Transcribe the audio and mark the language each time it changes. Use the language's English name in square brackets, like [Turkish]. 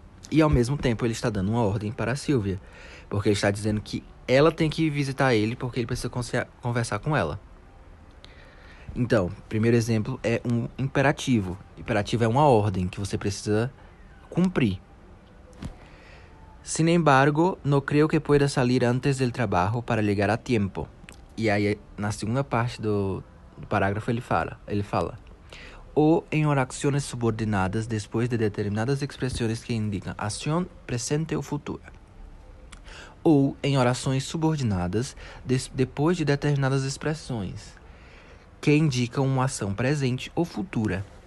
[Portuguese] E ao mesmo tempo ele está dando uma ordem para a Silvia, porque ele está dizendo que ela tem que visitar ele porque ele precisa conversar com ela. Então, primeiro exemplo é um imperativo. Imperativo é uma ordem que você precisa cumprir. [Spanish] Sin embargo, no creo que pueda salir antes del trabajo para llegar a tiempo. [Portuguese] E aí, na segunda parte do parágrafo, ele fala: ou em orações subordinadas depois de determinadas expressões que indicam ação presente ou futura. Ou em orações subordinadas depois de determinadas expressões que indicam uma ação presente ou futura.